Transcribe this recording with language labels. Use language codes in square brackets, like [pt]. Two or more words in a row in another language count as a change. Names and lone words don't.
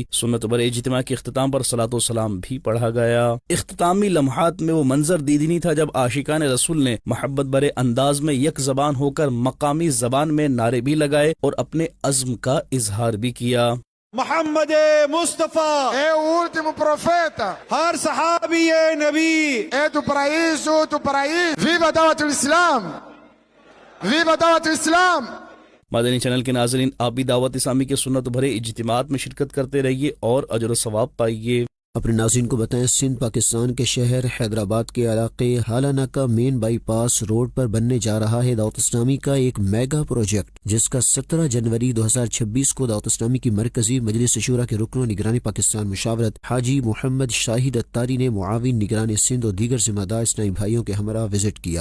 [ur] سنت بر اجتماع کے اختتام پر صلاۃ و سلام بھی پڑھا گیا۔ اختتامی لمحات میں وہ منظر دیدنی تھا جب عاشقان رسول نے محبت برے انداز میں یک زبان ہو کر مقامی زبان میں نعرے بھی لگائے اور اپنے عزم کا اظہار بھی کیا۔ محمد مصطفیٰ [pt] é o último profeta, [ur] ہر صحابی نبی، [pt] é do paraíso, viva Dawat al-Islam, viva Dawat al-Islam۔ [ur] مدنی چینل کے ناظرین، آپ بھی دعوت اسلامی کے سنت بھرے اجتماعات میں شرکت کرتے رہیے اور اجر و ثواب پائیے۔ اپنے ناظرین کو بتائیں، سندھ پاکستان کے شہر حیدرآباد کے علاقے حالانہ کا [en] main bypass road [ur] پر بننے جا رہا ہے دعوت اسلامی کا ایک [en] mega project, [ur] جس کا 17 جنوری 2026 کو دعوت اسلامی کی مرکزی مجلس شورا کے رکن و نگران پاکستان مشاورت حاجی محمد شاہد اتاری نے معاون نگران سندھ اور دیگر ذمہ دار اسلامی بھائیوں کے ہمراہ وزٹ کیا۔